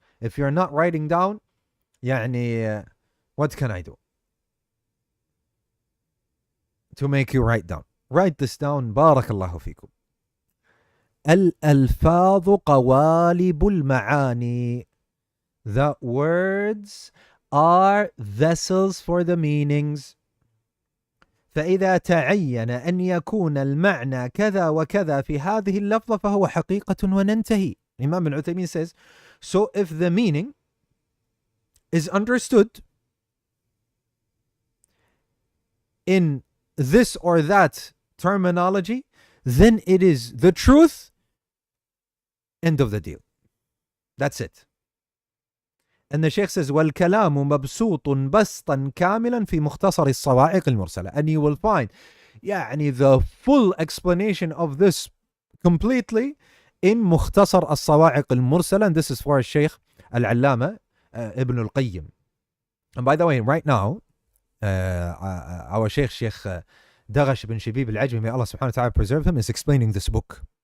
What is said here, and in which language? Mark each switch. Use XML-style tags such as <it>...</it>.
<en>If you're not writing down, يعني, what can I do to make you write down? Write this down.</en> <ar>بارك الله فيكم. الألفاظ قوالب المعاني.</ar> <en>The words are vessels for the meanings.</en> <ar>فإذا تعين أن يكون المعنى كذا وكذا في هذه اللفظة فهو حقيقة وننتهي.</ar> <en>Imam bin Uthaymeen says, so if the meaning is understood in this or that terminology, then it is the truth. End of the deal. That's it. And the Shaykh says,</en> <ar>وَالْكَلَامُ مَبْسُوطٌ بَسْطًا كَامِلًا فِي مُخْتَصَرِ الصَّوَاعِقِ الْمُرْسَلَةِ.</ar> <en>And you will find the full explanation of this completely in مختصر الصواعق المرسلة. And this is for Shaykh Al-Allama Ibn al-Qayyim. And by the way, right now, our Shaykh Daghash bin Shabib al-Ajmi, may Allah subhanahu wa ta'ala preserve him, is explaining this book.</en>